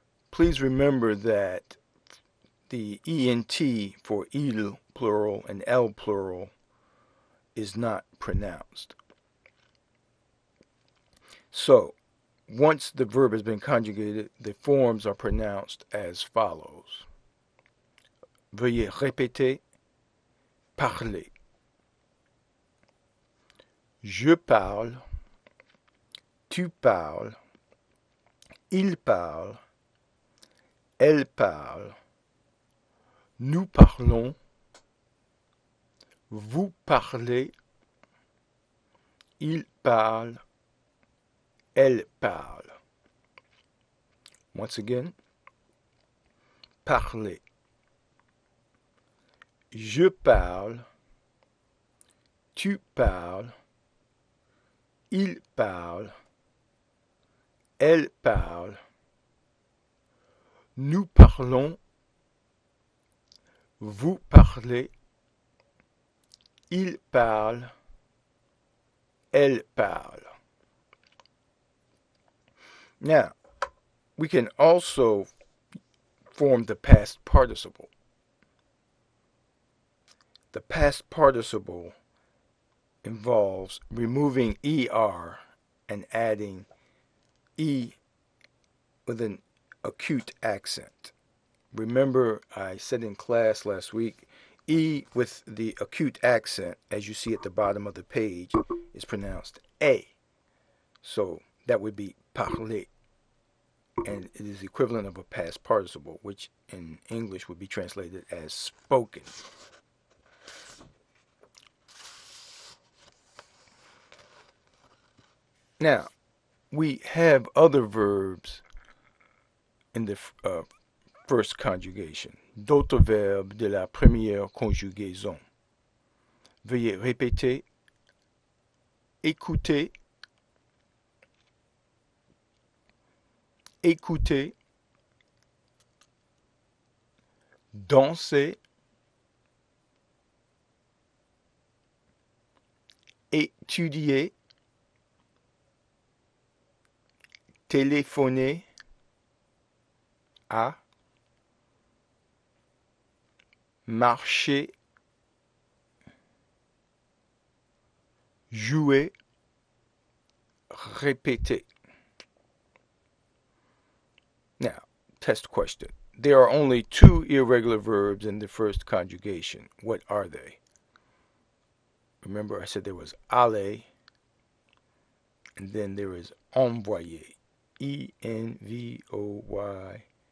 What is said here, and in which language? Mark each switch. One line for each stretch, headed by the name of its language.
English: Please remember that the ENT for il plural and elle plural is not pronounced. So, once the verb has been conjugated, the forms are pronounced as follows.
French: Veuillez répéter, parler. Je parle, tu parles, il parle, elle parle, nous parlons, vous parlez, il parle, elle parle.
English: Once again, parler.
French: Je parle, tu parles, il parle, elle parle, nous parlons, vous parlez, il parle, elle parle.
English: Now, we can also form the past participle. The past participle involves removing ER and adding E with an acute accent. Remember, I said in class last week, E with the acute accent, as you see at the bottom of the page, is pronounced A. So that would be parler. And it is the equivalent of a past participle, which in English would be translated as spoken. Now, we have other verbs in the first conjugation.
French: D'autres verbes de la première conjugaison. Veuillez répéter, écouter, écouter, danser, étudier, téléphoner à, marcher, jouer, répéter.
English: Now, test question. There are only two irregular verbs in the first conjugation. What are they? Remember, I said there was aller, and then there is envoyer. ENVOYER.